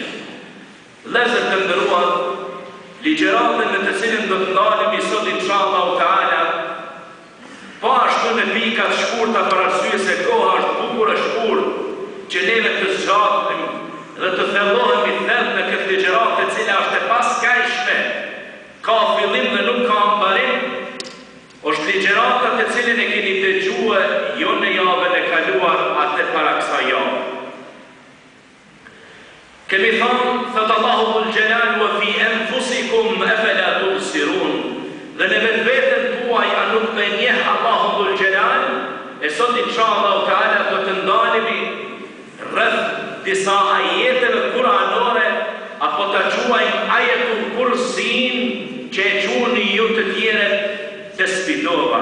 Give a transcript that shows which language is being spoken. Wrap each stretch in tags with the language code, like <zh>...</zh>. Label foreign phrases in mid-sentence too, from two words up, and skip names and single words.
<sq>Vëllezër të nderuar, ligjëratën në të cilën do të ndalemi sot</sq> <ar>inshallah taala,</ar> <sq>po ashtu në pika të shkurta për arsye se koha është bukur e shkurt, që neve të zgjatem dhe të thellohemi thellë në këtë ligjëratë e cila është e paskajshme, ka fillim dhe nuk ka mbarim, është ligjërata të cilën e keni dëgjuar jo në javën e kaluar, atë para kësaj jave. Kemi thënë, thot Allahu</sq> <ar>dhul Jalal, wa fi anfusikum afala tubsirun,</ar> <sq>dhe në vetveten tuaj a nuk e njeh Allahu</sq> <ar>dhul Jalal?</ar> <sq>E sot</sq> <ar>inshallah taala</ar> <sq>do të ndalemi rreth disa ajeteve kuranore, apo ta quajmë</sq> <ar>ajetul kursin,</ar> <sq>që e quani ju të tjerët të spidova.</sq>